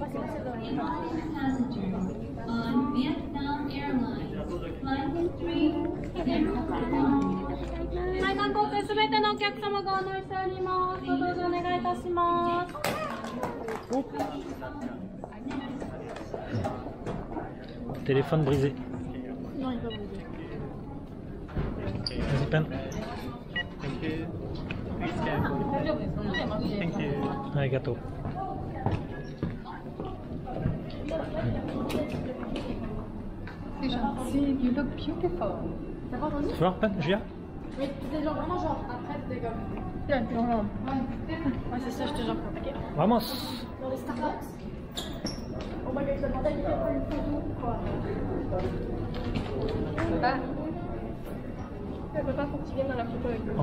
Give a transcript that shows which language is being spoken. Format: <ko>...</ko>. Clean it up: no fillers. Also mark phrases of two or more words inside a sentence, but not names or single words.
<en>On Vietnam Airlines, Flight 3,</en> <ja>はい、韓国すべてのお客様ご案内しております。どうぞお願いいたします。</ja> <fr>Téléphone brisé. Non, il va brisé. Vas-y, Pen. Arigato. C'est gentil.</fr> <en>You look beautiful.</en> <fr>T'as pas entendu? Tu veux voir, Pen? Julia? Mais c'était genre vraiment genre après c'était comme. Ouais, c'est ça, je te jure. Ok. Vamos. Dans les Starbucks, on voit quelqu'un demandait qu'il fait pas une photo ou quoi. Ah, Elle peut pas pour que tu viennes dans la photo avec lui.</fr>